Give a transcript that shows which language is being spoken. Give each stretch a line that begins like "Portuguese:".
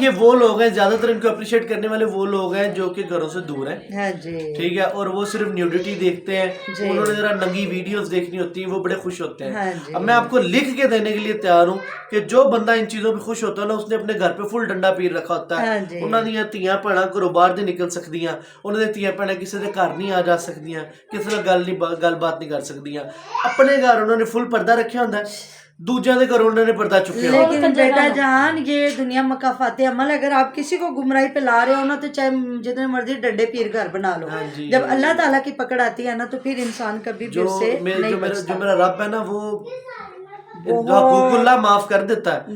Hindi: ये वो लोग हैं, ज्यादातर इनको अप्रिशिएट करने वाले वो लोग हैं जो कि घरों से दूर हैं, हाँ जी ठीक है, और वो सिर्फ न्यूडिटी देखते हैं, जी। उन्होंने जरा नंगी वीडियोस देखनी होती हैं, वो बड़े खुश होते हाँ हैं। जी। अब मैं आपको लिख के देने के लिए तैयार हूँ कि जो बंदा इन चीजों पे खुश होता है ना, उसने अपने घर पे फुल डंडा पीर रखा होता है। हाँ जी।
Punjabi: ਉਹਨਾਂ ਦੀਆਂ ਧੀਆਂ ਭੈਣਾਂ ਘਰੋਂ ਬਾਹਰ ਨਹੀਂ ਨਿਕਲ ਸਕਦੀਆਂ, ਉਹਨਾਂ ਦੀਆਂ ਧੀਆਂ ਭੈਣਾਂ ਕਿਸੇ ਦੇ ਘਰ ਨਹੀਂ ਆ ਜਾ ਸਕਦੀਆਂ, ਕਿਸੇ ਨਾਲ ਗੱਲਬਾਤ ਨਹੀਂ ਕਰ ਸਕਦੀਆਂ। ਆਪਣੇ ਘਰ ਉਹਨਾਂ ਨੇ ਫੁੱਲ ਪਰਦਾ ਰੱਖਿਆ ਹੁੰਦਾ ਹੈ, ਦੂਜਿਆਂ ਦੇ ਘਰੋਂ ਉਹਨਾਂ ਨੇ ਪਰਦਾ ਚੁੱਕਿਆ ਹੁੰਦਾ।
Hindi: लेकिन बेटा जान ये दुनिया मकाफात अमल, अगर आप किसी को गुमराही पे ला रहे हो ना, तो चाहे जितने मर्जी डंडे पीर घर बना लो। हाँ जी। जब अल्लाह ताला की पकड़ आती है ना, तो फिर इंसान कभी भी जो उससे नहीं बचता। जो मेरा रब है ना, वो हकूकुल्लाह माफ कर देता है।